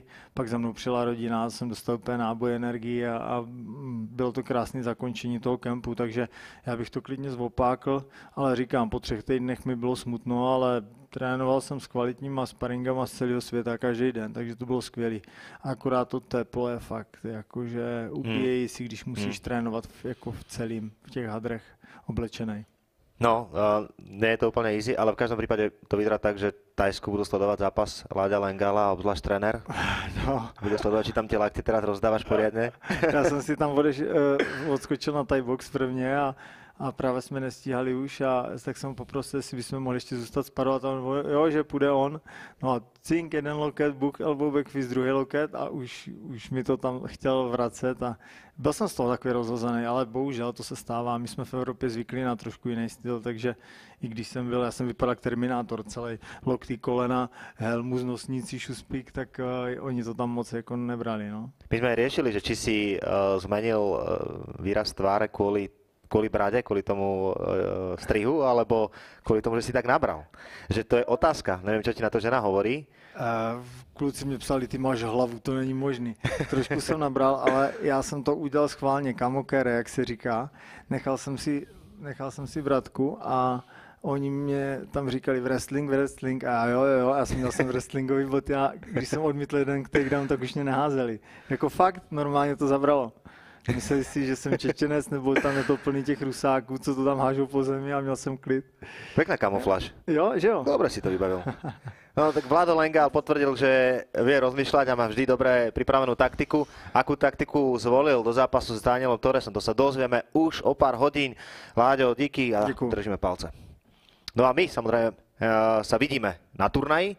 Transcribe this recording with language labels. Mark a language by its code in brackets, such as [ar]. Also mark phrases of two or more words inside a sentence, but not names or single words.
[cs] Pak za mnou přijela rodina, jsem dostal úplně náboj energii a bylo to krásné zakončení toho kempu, takže já bych to klidně zopákl, ale říkám, po 3 týdnech mi bylo smutno, ale trénoval jsem s kvalitníma sparingama z celého světa každý den, takže to bylo skvělý. Akorát to teplo je fakt, jakože ubíjejí si, když musíš trénovat jako v těch hadrech oblečenej. [sk] No, nie je to úplne easy, ale v každom prípade to vyzerá tak, že Tajsku budú sledovať zápas Láďa Lengala a obzvlášť tréner. No. Budú sledovať, či tam tie lakty teraz rozdávaš poriadne. [cs] Já jsem si tam odskočil na Thai box prvně a právě jsme nestíhali už a tak jsem poprosil, jestli bychom mohli ještě zůstat sparovat a on, jo, že půjde on. No a cink, jeden loket, [en] buk, elbow back fist, [cs] druhý loket a už mi to tam chtěl vracet a byl jsem z toho takový rozhozený, ale bohužel to se stává, my jsme v Evropě zvyklí na trošku jiný styl, takže i když jsem byl, já jsem vypadal jak Terminátor, celý lokty, kolena, helmu, nosníci, šuspík, tak oni to tam moc jako nebrali, no. [sk] My jsme riešili, že či si zmenil výraz tváre kvôli brade, kvôli tomu strihu, alebo kvôli tomu, že si tak nabral. Že to je otázka. Neviem, čo ti na to žena hovorí. [cs] Kluci mě psali, ty máš hlavu, to není možný. Trošku jsem nabral, ale já jsem to udělal schválně, kamokere, jak se říká. Nechal jsem si bratku a oni mě tam říkali wrestling a jo, já jsem měl wrestlingový bot, já když jsem odmítl jeden takedown, tak už mě neházeli. Jako fakt, normálně to zabralo. Mysleli si, že jsem Čečenec, nebo tam je to plný těch Rusáků, co to tam hážou po zemi a měl jsem klid. [sk] Pekná kamufláž. [cs] Jo, že jo? [sk] Dobre si to vybavil. No tak Vlado Lengál potvrdil, že vie rozmýšľať a má vždy dobre pripravenú taktiku. Akú taktiku zvolil do zápasu s Danielom Torresom, to sa dozvieme už o pár hodín. Vláďo, [cs] díky a držíme palce. [sk] No a my samozrejme sa vidíme na turnaji.